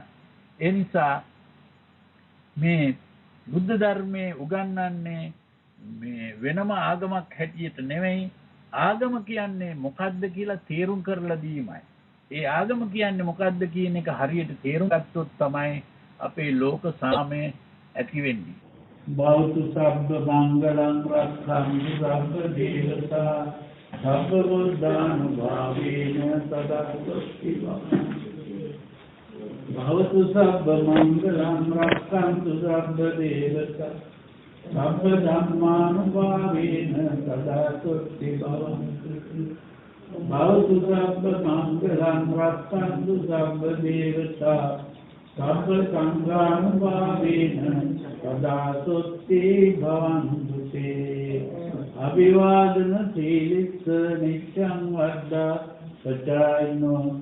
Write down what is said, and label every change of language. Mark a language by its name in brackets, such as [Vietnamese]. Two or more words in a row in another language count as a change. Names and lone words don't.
[Sinhala] ඒ නිසා මේ බුද්ධ ධර්මයේ උගන්වන්නේ මේ වෙනම ආගමක් හැටියට නෙවෙයි. ආගම කියන්නේ මොකද්ද කියලා තේරුම් කරලා දීමයි. ඒ ආගම කියන්නේ මොකද්ද කියන එක හරියට තේරුම් ගත්තොත් තමයි අපේ ලෝක සාමය ඇති වෙන්නේ. [Pali] බෞද්ධ සබ්බ මංගලං රක්ඛන්තු සබ්බ දේවතා සබ්බ බුද්ධානුභාවේන සදාසුඛි භවතු සබ්බ මංගලං රක්ඛන්තු සබ්බ දේවතා සබ්බ ධම්මානුභාවේන සදාසුඛි භවන්තු භවතු සබ්බ මංගලං රක්ඛන්තු සබ්බ දේවතා සබ්බ සංඝානුභාවේන සදාසුඛි භවන්තු තේ අභිවාදන සීලිස්ස නිච්ඡං වද්දා සචායිනෝ